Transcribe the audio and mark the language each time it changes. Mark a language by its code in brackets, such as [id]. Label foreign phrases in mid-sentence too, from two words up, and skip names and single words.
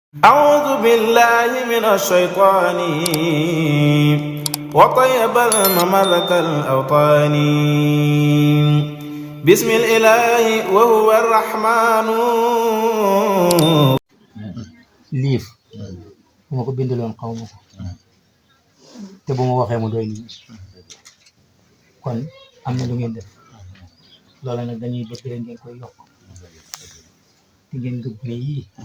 [ar] أعوذ بالله من الشيطان وطيب المملك الأوطان بسم الإله وهو الرحمن. [wo] liif bu ma ko bindaloon xaw ma ko te bu ma waxee mu doy nii kon am na lu ngeen def loola nag dañuy bëgg rek ngeen koy yokk te ngeen gëbbee yii